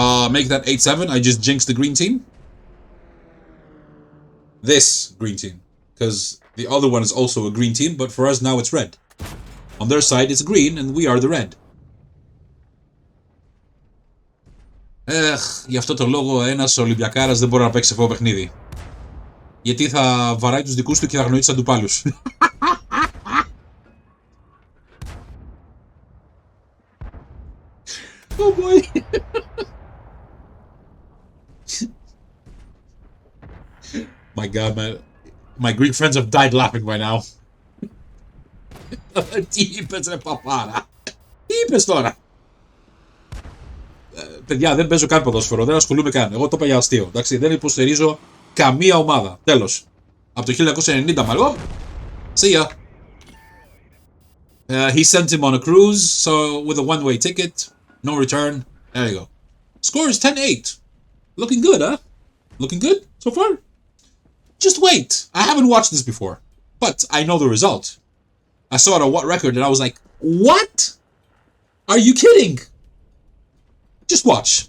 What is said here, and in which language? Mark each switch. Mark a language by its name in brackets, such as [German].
[English] Make that 8-7. I just jinxed the green team. This green team. Because the other one is also a green team, but for us now it's red. On their side it's green, and we are the red. [Greek] Γι' αυτό το λόγο ένας Ολυμπιακάρας δεν μπορεί να παίξει αυτό το παιχνίδι. Γιατί θα βαράει τους δικούς του και θα γνωρίζει τους αντιπάλους. [English] Oh boy. My god, my Greek friends have died laughing by now. [Greek] Τι είπες ρε παπάρα. Τι είπες τώρα. Παιδιά, δεν παίζω καν ποδόσφαιρο, δεν ασχολούμαι καν. Εγώ το είπα για αστείο. Εντάξει, δεν υποστηρίζω καμία ομάδα. Τέλος. Από το 1990 μάλλον. [English] See ya. He sent him on a cruise, so with a one-way ticket, no return. There you go. Score is 10-8. Looking good, huh? Looking good so far? Just wait. I haven't watched this before, but I know the result. I saw it on WoT Record and I was like, what? Are you kidding? Just watch.